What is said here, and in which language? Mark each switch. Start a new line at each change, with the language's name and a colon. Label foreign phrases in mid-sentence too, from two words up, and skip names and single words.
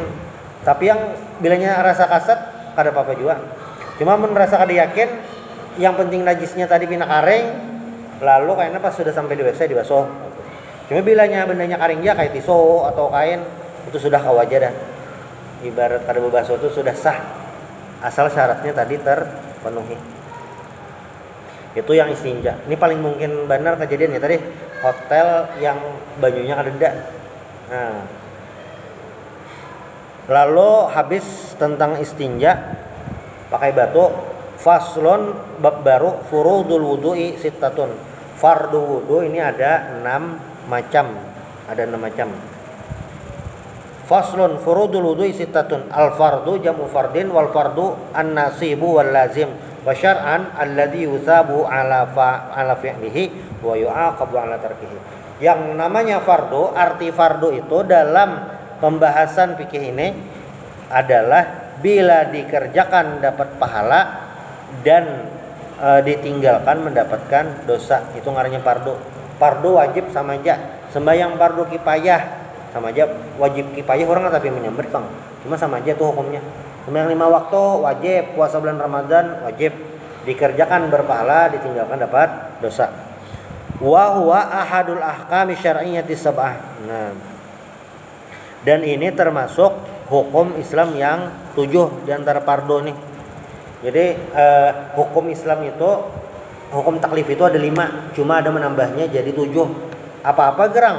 Banjar: Tapi yang bilanya rasa kasat kada apa-apa juga. Cuma mun rasa kada yakin, yang penting najisnya tadi pina karing, lalu kayaknya pas sudah sampai di WC dibasuh. Cuma bilanya bendanya karing ya kayak tisu atau kain, itu sudah kawaja dah. Ibarat kada bebasuh itu sudah sah.
Indonesian: Asal syaratnya tadi terpenuhi. Itu yang istinja.
Banjar: Ini paling mungkin benar kejadian ya tadi hotel yang bajunya kada.
Indonesian: Nah. Lalu habis tentang istinja pakai batu, faslon bab baru
Arabic: فروض الوضوء ستة.
Indonesian: Fardu wudu ini ada 6 macam. Ada 6 macam.
Arabic: فصل فروض الوضوء ستة. الفرض جمع فرض والفرض النصيب واللازم. وشرعا الذي يثاب على فعله ويعاقب على تركه.
Indonesian: Yang namanya fardu, arti fardu itu dalam pembahasan fikih ini adalah bila dikerjakan dapat pahala dan ditinggalkan mendapatkan dosa.
Banjar: Itu ngarannya fardu.
Indonesian: Fardu wajib sama aja. Sembahyang fardu kifayah sama aja. Wajib kifayah orang tapi menyambat Bang. Cuma sama aja tuh hukumnya. Sembahyang 5 waktu wajib, puasa bulan Ramadan wajib. Dikerjakan berpahala, ditinggalkan dapat dosa.
Arabic: وهو أحد الأحكام الشرعية السبعة.
Indonesian: Nah, dan ini termasuk hukum Islam yang 7 di antara fardu nih. Jadi hukum Islam itu, hukum taklif itu ada 5, cuma ada menambahnya jadi 7.
Banjar: Apa-apa gerang?